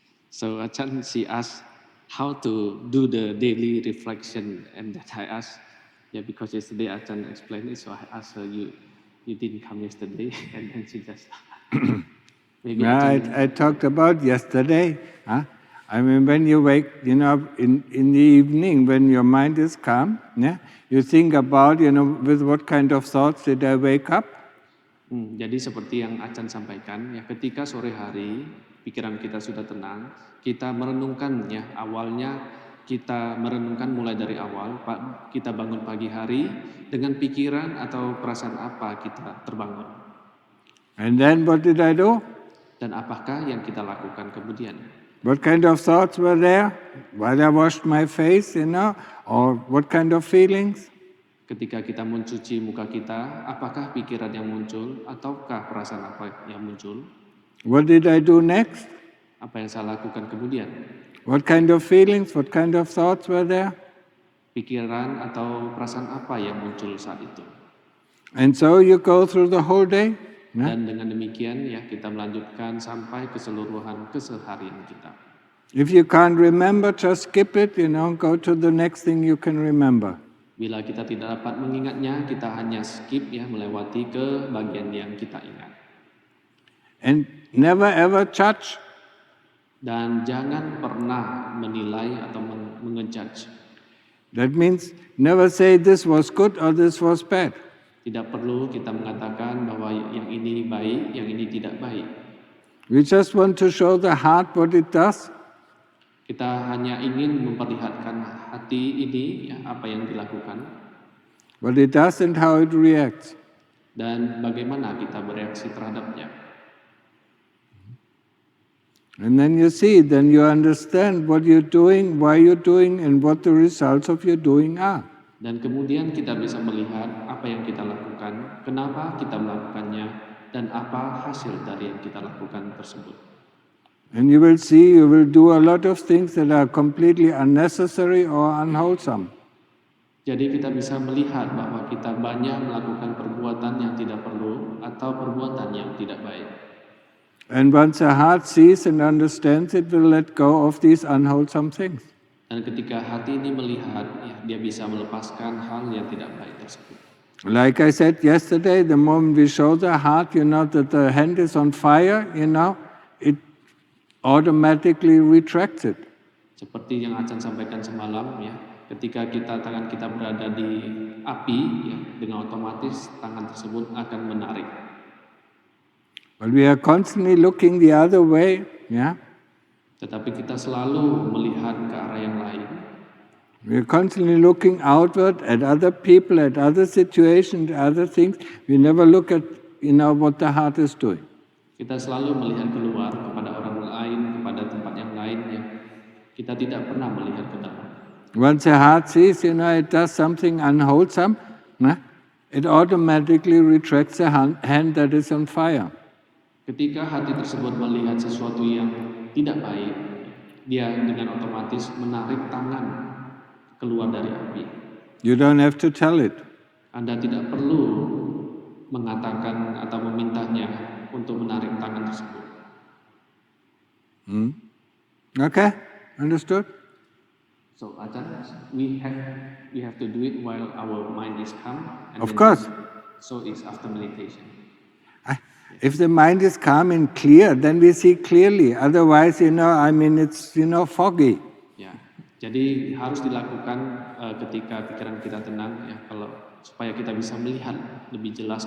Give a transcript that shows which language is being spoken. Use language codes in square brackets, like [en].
[en] So Achan, she asked how to do the daily reflection, and that I asked, because yesterday Achan explained it, so I asked her, you didn't come yesterday, and then she just maybe. I talked about yesterday. Huh? When you wake, in the evening, when your mind is calm, yeah, you think about, with what kind of thoughts did I wake up? [id] Jadi seperti yang Achan sampaikan, ya ketika sore hari pikiran kita sudah tenang, kita merenungkan ya awalnya kita merenungkan mulai dari awal, kita bangun pagi hari dengan pikiran atau perasaan apa kita terbangun. [en] And then what did I do? [id] Dan apakah yang kita lakukan kemudian? [en] What kind of thoughts were there while I washed my face, or what kind of feelings? [id] Ketika kita mencuci muka kita, apakah pikiran yang muncul ataukah perasaan apa yang muncul? [en] What did I do next? [id] Apa yang saya lakukan kemudian? [en] What kind of feelings, what kind of thoughts were there? [id] Pikiran atau perasaan apa yang muncul saat itu? [en] And so you go through the whole day. [id] Dan dengan demikian ya kita melanjutkan sampai keseluruhan keseharian kita. [en] If you can't remember, just skip it, go to the next thing you can remember. [id] Bila kita tidak dapat mengingatnya, kita hanya skip ya, melewati ke bagian yang kita ingat. [en] And never ever judge. [id] Dan jangan pernah menilai atau mengejudge. [en] That means never say this was good or this was bad. [id] Tidak perlu kita mengatakan bahwa yang ini baik, yang ini tidak baik. [en] We just want to show the heart what it does. [id] Kita hanya ingin memperlihatkan hati ini, ya, apa yang dilakukan. [en] What it does and how it reacts. [id] Dan bagaimana kita bereaksi terhadapnya. [en] And then you see, then you understand what you're doing, why you're doing, and what the results of your doing are. [id] Dan kemudian kita bisa melihat apa yang kita lakukan, kenapa kita melakukannya, dan apa hasil dari yang kita lakukan tersebut. [en] And you will see, you will do a lot of things that are completely unnecessary or unwholesome. [id] Jadi kita bisa melihat bahwa kita banyak melakukan perbuatan yang tidak perlu atau perbuatan yang tidak baik. [en] And once the heart sees and understands, it will let go of these unwholesome things. [id] Dan ketika hati ini melihat, ya, dia bisa melepaskan hal yang tidak baik tersebut. [en] Like I said yesterday, the moment we show the heart, that the hand is on fire, it automatically retracts it. [id] Seperti yang Achan sampaikan semalam, ya, ketika tangan kita berada di api, ya, dengan otomatis tangan tersebut akan menarik. [en] But we are constantly looking the other way, yeah. [id] Tetapi kita selalu melihat ke arah yang lain. [en] We're constantly looking outward at other people, at other situations, other things. We never look at what the heart is doing. [id] Kita selalu melihat keluar kepada orang lain, kepada tempat yang lain, ya. Kita tidak pernah melihat ke dalam. [en] Once the heart sees, it does something unwholesome, it automatically retracts the hand that is on fire. [id] Ketika hati tersebut melihat sesuatu yang tidak baik, dia dengan otomatis menarik tangan keluar dari api. [en] You don't have to tell it. [id] Anda tidak perlu mengatakan atau memintanya untuk menarik tangan tersebut. [en] Okay, understood? So, Ajahn, we have to do it while our mind is calm. And Of course. So is after meditation. If the mind is calm and clear, then we see clearly. Otherwise, it's, foggy. [id] Ya, jadi harus dilakukan ketika pikiran kita tenang, ya, kalau supaya kita bisa melihat lebih jelas.